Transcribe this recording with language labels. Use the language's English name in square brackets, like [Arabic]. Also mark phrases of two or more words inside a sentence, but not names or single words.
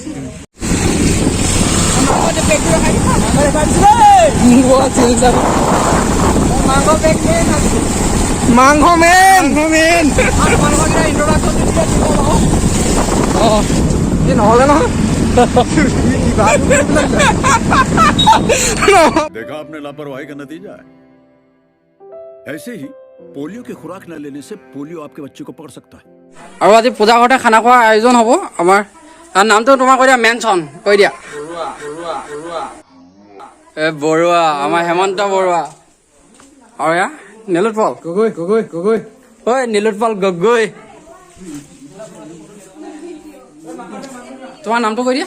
[Assamese] মাংস মেন নহ'লে নহয়। [Hindi] देखा आपने लापरवाही का नतीजा है। ऐसे ही पोलियो की खुराक न लेने से पोलियो आपके बच्चे को पकड़ सकता है। [Assamese] আৰু আজি পূজা ঘৰতে খানা খোৱাৰ আয়োজন হ'ব আমাৰ। তাৰ নামটো তোমাৰ কৈ দিয়া, মেনচন কৈ দিয়া। বৰুৱা, আমাৰ হেমন্ত বৰুৱা। আৰু এয়া নীলোৎপল গগৈ। ঐ নীলোৎপল গগৈ, তোমাৰ নামটো কৈ দিয়া।